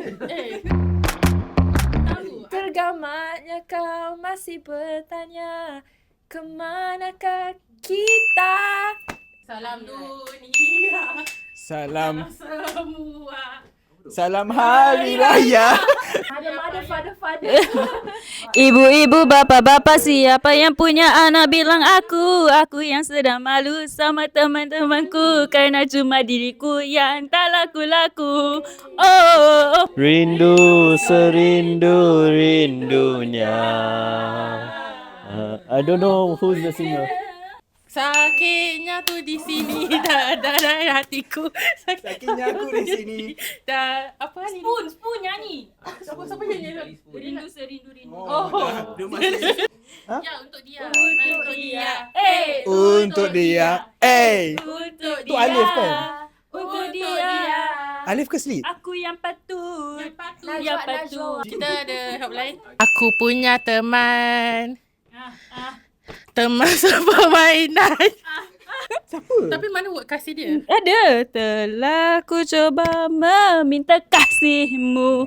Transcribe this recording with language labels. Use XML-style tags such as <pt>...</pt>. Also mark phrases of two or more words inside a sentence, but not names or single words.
<ms>Tahu. Tergamatnya kau masih bertanya, kemanakah kita? Salam dunia. Salam Semua. Salam Hari Raya. Father.</ms> <id>Ibu-ibu, bapa-bapa, siapa yang punya anak bilang aku. Aku yang sedang malu sama teman-temanku karena cuma diriku yang tak laku-laku.</id> <ms>Oh. Rindu serindu rindunya.</ms> <en>I don't know who's the singer.</en> <id>Sakitnya tu di sini dalam hatiku. Sakitnya aku di sini.</id> <ms>Dah apa ni? Spoon nyanyi. Siapa nyanyi? Rindu serindu rindu. Oh. Dia masih Ya untuk dia. Untuk dia. untuk dia. Untuk Tu Alif kan? Untuk dia. Alif ke Sleep? Aku yang patut. Yang patut. Kita ada helpline. Aku punya teman. Teman sepermainan. Siapa? Tapi mana word kasih dia? Ada.</ms> <id>Telah ku coba meminta kasihmu.</id>